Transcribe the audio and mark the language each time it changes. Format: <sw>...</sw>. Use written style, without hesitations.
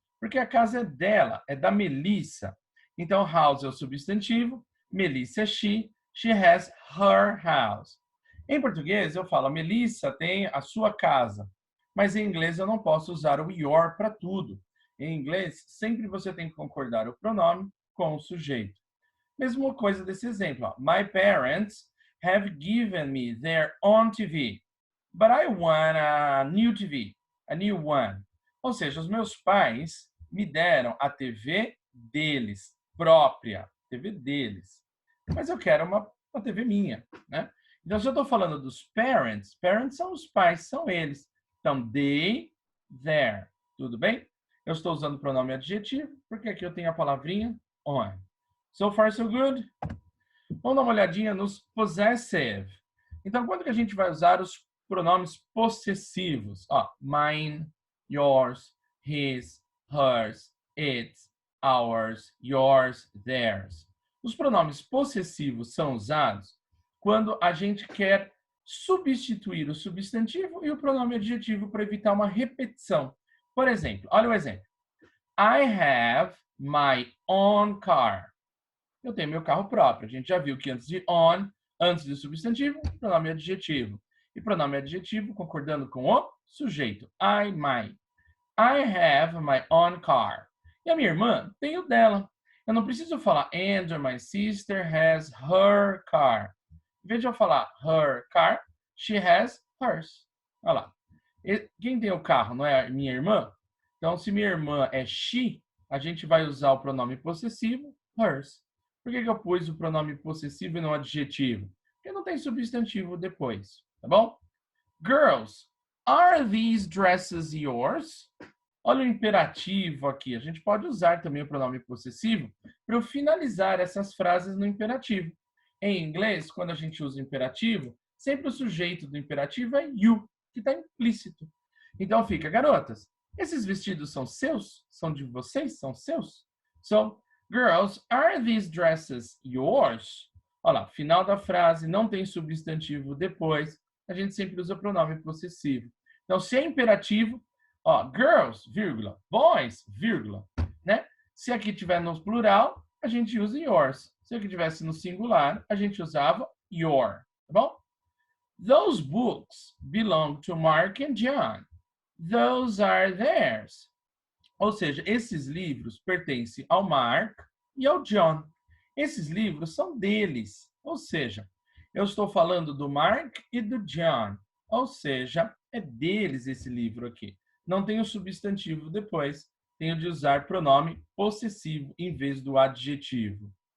<pt>Porque a casa é dela, é da Melissa. Então, house é o substantivo, Melissa é</pt> <en>she has her house.</en> <pt>Em português, eu falo, a Melissa tem a sua casa. Mas em inglês, eu não posso usar o your para tudo. Em inglês, sempre você tem que concordar o pronome com o sujeito. Mesma coisa desse exemplo. Ó.</pt> <en>My parents have given me their own TV, but I want a new TV, a new one.</en> <pt>Ou seja, os meus pais me deram a TV deles, própria, TV deles. Mas eu quero uma TV minha, né? Então, se eu estou falando dos parents, parents são os pais, são eles. Então, they, their. Tudo bem? Eu estou usando o pronome adjetivo, porque aqui eu tenho a palavrinha on.</pt> <en>So far, so good?</en> <pt>Vamos dar uma olhadinha nos possessive. Então, quando que a gente vai usar os pronomes possessivos?</pt> <en>Ó, mine, yours, his, hers, its, ours, yours, theirs.</en> <pt>Os pronomes possessivos são usados quando a gente quer substituir o substantivo e o pronome adjetivo para evitar uma repetição. Por exemplo, olha o exemplo.</pt> <en>I have my own car.</en> <pt>Eu tenho meu carro próprio. A gente já viu que antes de on, antes do substantivo, pronome adjetivo. E pronome adjetivo concordando com o sujeito. I, my.</pt> <en>I have my own car.</en> <pt>E a minha irmã tem o dela. Eu não preciso falar</pt> <en>and my sister has her car.</en> <pt>Em vez de eu falar her car,</pt> <en>she has hers.</en> <pt>Olha lá. Quem tem o carro não é a minha irmã? Então, se minha irmã é she, a gente vai usar o pronome possessivo, hers. Por que eu pus o pronome possessivo e não adjetivo? Porque não tem substantivo depois, tá bom?</pt> <en>Girls, are these dresses yours?</en> <pt>Olha o imperativo aqui. A gente pode usar também o pronome possessivo para eu finalizar essas frases no imperativo. Em inglês, quando a gente usa o imperativo, sempre o sujeito do imperativo é you, que está implícito. Então fica, garotas, esses vestidos são seus? São de vocês? São seus?</pt> <en>So, girls, are these dresses yours?</en> <pt>Olha lá, final da frase, não tem substantivo depois, a gente sempre usa o pronome possessivo. Então, se é imperativo, ó, girls, vírgula, boys, vírgula, né? Se aqui tiver no plural, a gente usa yours. Se aqui tivesse no singular, a gente usava your, tá bom?</pt> <en>Those books belong to Mark and John. Those are theirs.</en> <pt>Ou seja, esses livros pertencem ao Mark e ao John. Esses livros são deles. Ou seja, Eu estou falando do Mark e do John, ou seja, é deles esse livro aqui. Não tem o substantivo depois, tenho de usar pronome possessivo em vez do adjetivo.</pt>